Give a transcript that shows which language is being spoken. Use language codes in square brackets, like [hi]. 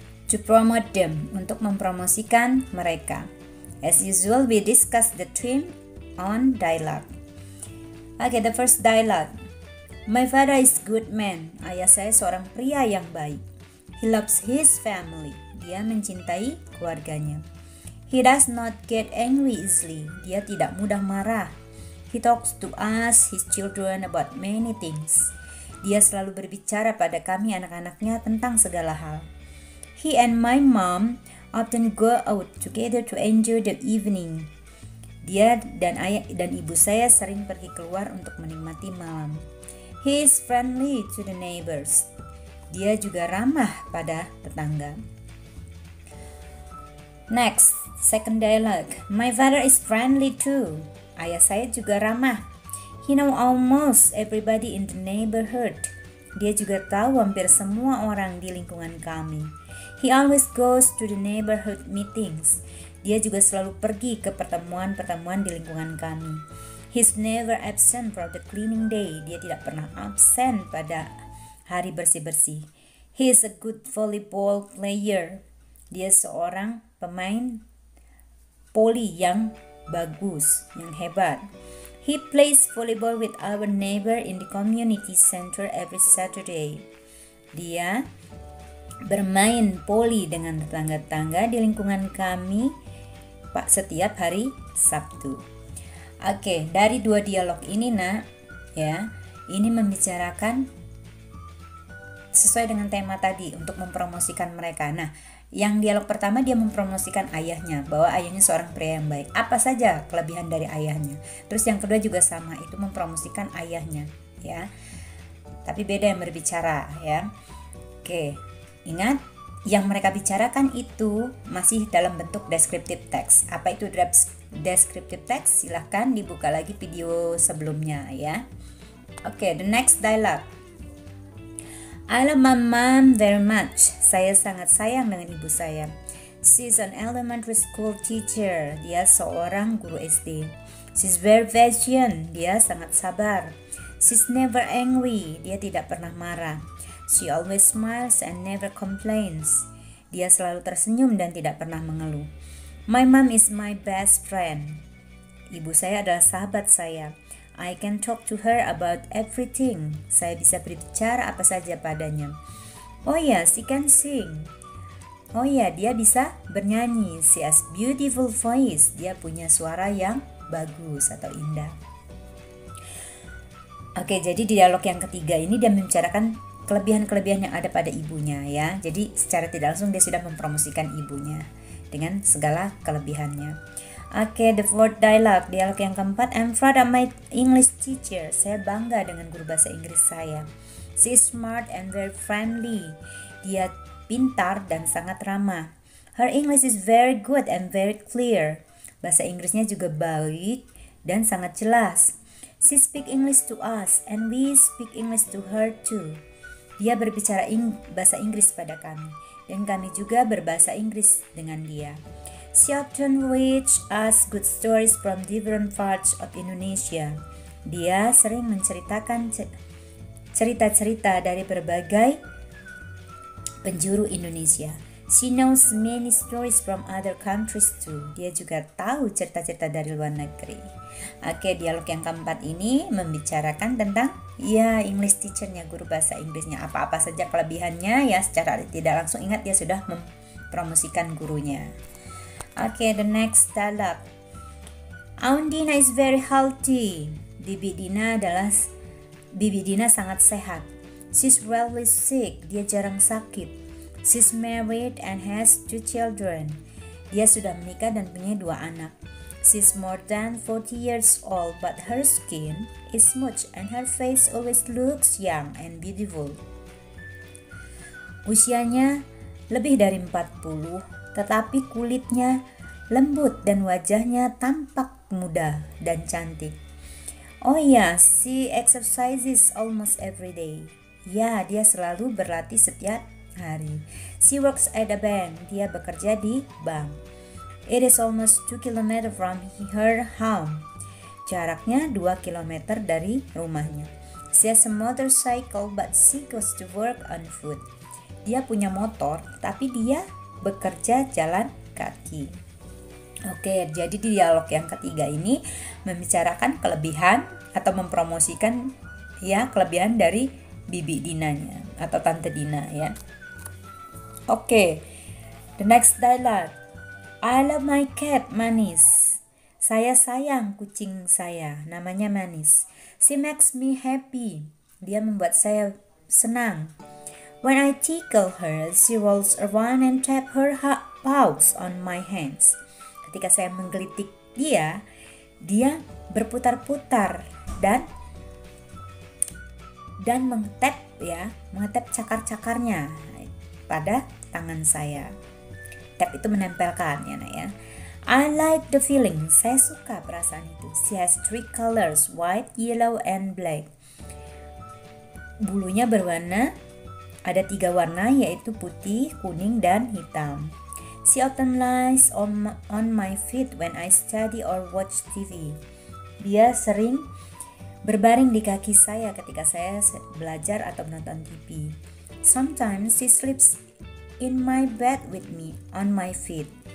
[en] To promote them, [id] untuk mempromosikan mereka. [en] As usual, we discuss the theme on dialogue. Okay, the first dialogue. My father is good man. [id] Ayah saya seorang pria yang baik. [en] He loves his family. [id] Dia mencintai keluarganya. [en] He does not get angry easily. [id] Dia tidak mudah marah. [en] He talks to us, his children, about many things. [id] Dia selalu berbicara pada kami anak-anaknya tentang segala hal. [en] He and my mom often go out together to enjoy the evening. [id] Dia dan ayah dan ibu saya sering pergi keluar untuk menikmati malam. [en] He is friendly to the neighbors. [id] Dia juga ramah pada tetangga. [en] Next, second dialogue. My father is friendly too. [id] Ayah saya juga ramah. [en] He know almost everybody in the neighborhood. [id] Dia juga tahu hampir semua orang di lingkungan kami. [en] He always goes to the neighborhood meetings. [id] Dia juga selalu pergi ke pertemuan-pertemuan di lingkungan kami. [en] He's never absent for the cleaning day. [id] Dia tidak pernah absen pada hari bersih-bersih. [en] He is a good volleyball player. [id] Dia seorang pemain voli yang bagus, yang hebat. [en] He plays volleyball with our neighbor in the community center every Saturday. [id] Dia bermain voli dengan tetangga-tetangga di lingkungan kami setiap hari Sabtu. Oke, dari dua dialog ini ya, ini membicarakan sesuai dengan tema tadi untuk mempromosikan mereka. Nah, yang dialog pertama dia mempromosikan ayahnya, bahwa ayahnya seorang pria yang baik. Apa saja kelebihan dari ayahnya. Terus yang kedua juga sama, itu mempromosikan ayahnya, ya. Tapi beda yang berbicara, ya. Oke, ingat yang mereka bicarakan itu masih dalam bentuk descriptive text. Apa itu descriptive text? Silahkan dibuka lagi video sebelumnya, ya. [en] Oke, the next dialogue. I love my mom very much. [id] Saya sangat sayang dengan ibu saya. [en] She's an elementary school teacher. [id] Dia seorang guru SD. [en] She's very patient. [id] Dia sangat sabar. [en] She's never angry. [id] Dia tidak pernah marah. [en] She always smiles and never complains. [id] Dia selalu tersenyum dan tidak pernah mengeluh. [en] My mom is my best friend. [id] Ibu saya adalah sahabat saya. [en] I can talk to her about everything. [id] Saya bisa berbicara apa saja padanya. [en] Oh ya, she can sing. [id] Oh ya, dia bisa bernyanyi. [en] She has beautiful voice. [id] Dia punya suara yang bagus atau indah. Oke, jadi di dialog yang ketiga ini dia membicarakan kelebihan-kelebihan yang ada pada ibunya, ya. Jadi secara tidak langsung dia sudah mempromosikan ibunya dengan segala kelebihannya. [en] Oke, the fourth dialogue [id] yang keempat. [en] I'm proud of my English teacher. [id] Saya bangga dengan guru bahasa Inggris saya. [en] She is smart and very friendly. [id] Dia pintar dan sangat ramah. [en] Her English is very good and very clear. [id] Bahasa Inggrisnya juga baik dan sangat jelas. [en] She speak English to us and we speak English to her too. [id] Dia berbicara bahasa Inggris pada kami dan kami juga berbahasa Inggris dengan dia. [en] She often reads us good stories from different parts of Indonesia. [id] Dia sering menceritakan cerita-cerita dari berbagai penjuru Indonesia. [en] She knows many stories from other countries too. [id] Dia juga tahu cerita-cerita dari luar negeri. Oke, dialog yang keempat ini membicarakan tentang English teachernya, guru bahasa Inggrisnya. Apa-apa saja kelebihannya, ya secara tidak langsung ingat dia sudah mempromosikan gurunya. [en] Oke, the next dialogue. Aundina is very healthy. [id] Bibi Dina sangat sehat. [en] She's rarely sick. [id] Dia jarang sakit. [en] She's married and has 2 children. [id] Dia sudah menikah dan punya 2 anak. [en] She's more than 40 years old, but her skin is smooth and her face always looks young and beautiful. [id] Usianya lebih dari 40, tetapi kulitnya lembut dan wajahnya tampak muda dan cantik. [en] Oh ya, she exercises almost every day. [id] Ya, dia selalu berlatih setiap hari. [en] She works at a bank. [id] Dia bekerja di bank. [en] It is almost 2 km from her home. [id] Jaraknya 2 km dari rumahnya. [en] She has a motorcycle but she goes to work on foot. [id] Dia punya motor, tapi dia bekerja jalan kaki. Oke, jadi di dialog yang ketiga ini membicarakan kelebihan atau mempromosikan ya kelebihan dari Bibi Dinanya atau Tante Dina ya. [en] Oke, the next dialogue. I love my cat, Manis. [id] Saya sayang kucing saya, namanya Manis. [en] She makes me happy. [id] Dia membuat saya senang. [en] When I tickle her, she rolls around and tap her paws on my hands. [id] Ketika saya menggelitik dia berputar-putar dan mengetap cakar-cakarnya pada tangan saya. Tap itu menempelkan ya nak ya. [en] I like the feeling. [id] Saya suka perasaan itu. [en] She has 3 colors, white, yellow, and black. [id] Bulunya berwarna, ada 3 warna yaitu putih, kuning, dan hitam. [en] She often lies on my feet when I study or watch TV. [id] Dia sering berbaring di kaki saya ketika saya belajar atau menonton TV. [en] Sometimes she sleeps in my bed with me on my feet.